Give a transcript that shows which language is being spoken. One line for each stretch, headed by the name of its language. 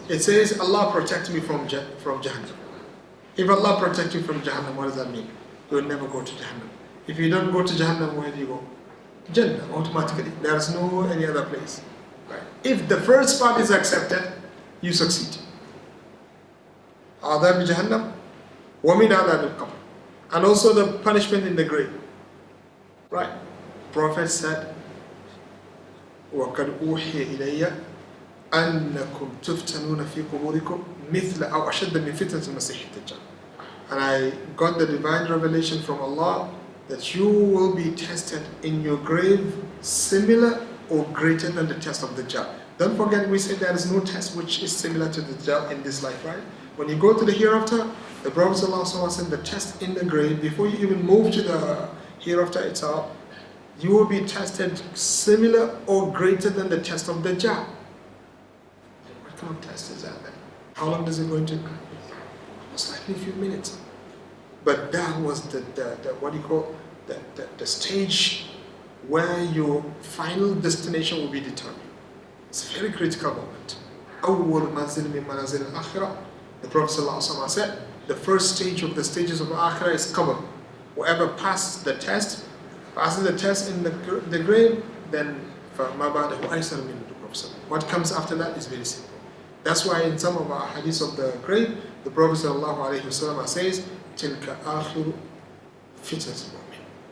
English: It says, Allah protect me from Jahannam. If Allah protect you from Jahannam, what does that mean? You will never go to Jahannam. If you don't go to Jahannam, where do you go? Jannah automatically. There is no any other place. Right? If the first part is accepted, you succeed.
Arabic: Adab Jahannam, wa min adab al-qabr.
English: And also the punishment in the grave. Right? Prophet said,
Arabic: وَقَدْ أُوحِيَ إِلَيَّ أَنَّكُمْ تُفْتَنُونَ فِي قُبُورِكُمْ مِثْلَ أَوْ أَشَدَّ مِنْ فِتْنَةِ الْمَسِيحِ الدَّجَّالِ.
English: And I got the divine revelation from Allah that you will be tested in your grave similar or greater than the test of the Dajjal. Don't forget, we said there is no test which is similar to the Dajjal in this life, right? When you go to the hereafter, the Prophet ﷺ said the test in the grave, before you even move to the hereafter itself, you will be tested similar or greater than the test of the Dajjal. What kind of test is that then? How long is it going to take? Most likely a few minutes. But that was the what do you call, the stage where your final destination will be determined. It's a very critical moment.
Arabic: أول منزل من منازل الآخرة.
English: The Prophet ﷺ said, the first stage of the stages of Akhirah is qabr. Whoever passes the test in the grave, then
Arabic: فَمَا بَعْدَهُ أَيْسَرُ مِنْ الْكُفْرِ.
English: What comes after that is very simple. That's why in some of our hadiths of the grave, the Prophet ﷺ says,
Arabic: تِلْكَ آخِرُ فِتْنَةِ الْمُؤْمِنِ.